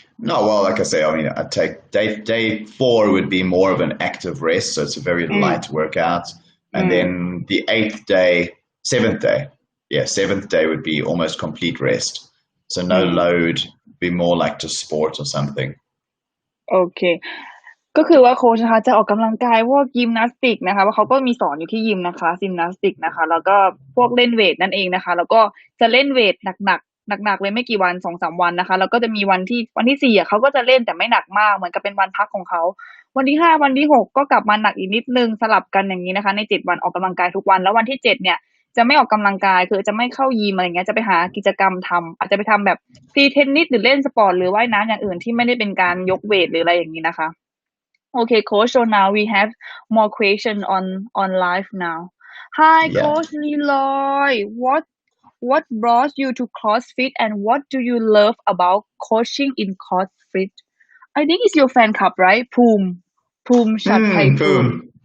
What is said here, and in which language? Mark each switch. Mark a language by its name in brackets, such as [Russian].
[English] No, well, like I say, I mean, I take day 4 would be more of an active rest, so it's a very light workout, and then the 7th day would be almost complete rest. So no load, be more like just sport or something. [Thai] โอเคก็คือว่าโค้ชนะคะจะออกกำลังกายพวกยิมนาสติกนะคะว่าเขาก็มีสอนอยู่ที่ยิมนะคะยิมนาสติกนะคะแล้วก็พวกเล่นเวทนั่นเองนะคะแล้วก็จะเล่นเวทหนักเลยไม่กี่วัน 2-3 วันนะคะแล้วก็จะมีวันที่4เขาก็จะเล่นแต่ไม่หนักมากเหมือนกับเป็นวันพักของเขาวันที่5วันที่6ก็กลับมาหนักอีกนิดนึงสลับกันอย่างนี้นะคะใน7วันออกกำลังกายทุกวันแล้ววันที่7เนี่ยจะไม่ออกกำลังกายคือจะไม่เข้ายิมอะไรเงี้ยจะไปหากิจกรรมทำอาจจะไปทำแบบตีเทนนิสหรือเล่นสปอร์ตหรือว่ายน้ำอย่างอื่นที่ไม่ได้เป็นการยกเวทหรืออะไรอย่างนี้นะคะ [English] Okay, Coach. So now we have more question on live now. Hi, Coach Leroy. What brought you to CrossFit and what do you love about coaching in CrossFit? I think it's your fan club, right? Poom Shathai Poom.